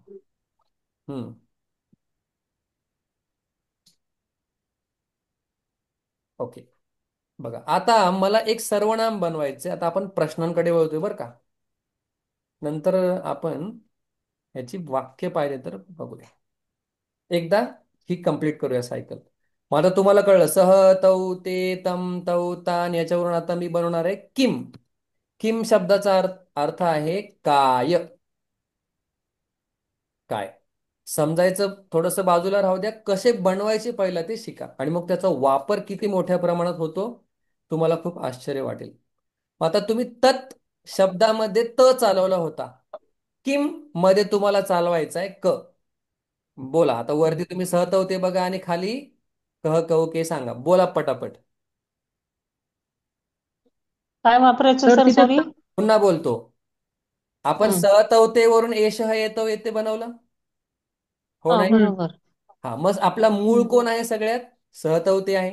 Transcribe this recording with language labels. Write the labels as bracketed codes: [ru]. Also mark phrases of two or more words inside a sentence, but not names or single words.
[mr] हम्म. ओके. बघा, आता मला एक सर्वनाम बनवायचे. आता आपण प्रश्नांकडे वळतोय बरं का. नंतर आपण याची वाक्य पाहिजे तर बघूया. एकदा ही कंप्लीट करूया सायकल. मग आता तुम्हाला कळलं [sa] सह, तौ, ते, तम, तौ, तान, [mr] याच्यावरून आता मी बनवणार आहे किम. किम शब्दाचा अर्थ आहे काय. काय समजायचं थोडंसं बाजूला राहू द्या, कसे बनवायचे पहिला ते शिका आणि मग त्याचा वापर किती मोठ्या प्रमाणात होतो तुम्हाला खूप आश्चर्य वाटेल. मग आता तुम्ही तत् शब्दामध्ये त चालवला होता. किम मध्ये तुम्हाला चालवायचा आहे क. बोला आता वरती तुम्ही सहतवते बघा आणि खाली [sa] कह कहू के [mr] सांगा. बोला पटापट. काय वापरायचं सर सर तिथे सॉरी? पुन्हा बोलतो. आपण हम्म. सहतवतेवरून एषः येतो येते बनवलं. हो हो नाही. बरोबर. हा मग आपला मूळ हम्म. कोण आहे सगळ्यात? सहतवते आहे.